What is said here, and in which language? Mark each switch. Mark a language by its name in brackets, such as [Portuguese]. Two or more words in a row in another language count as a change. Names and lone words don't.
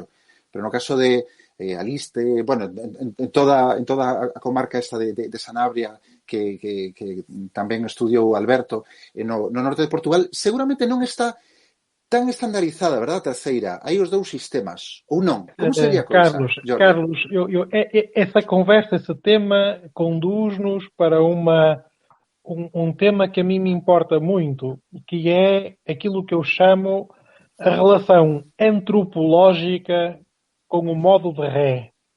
[Galician] Pero no caso de Aliste, bueno, en toda a comarca esta de Sanabria que tamén estudiou Alberto, no norte de Portugal, seguramente non está tan estandarizada, verdad, a terceira. Hai os dous sistemas, ou non? Como sería a cousa, Jorge? [Portuguese] Carlos, essa conversa, esse tema conduz-nos para um tema que a mim me importa muito, que é aquilo que eu chamo a relação antropológica com o modo de ré.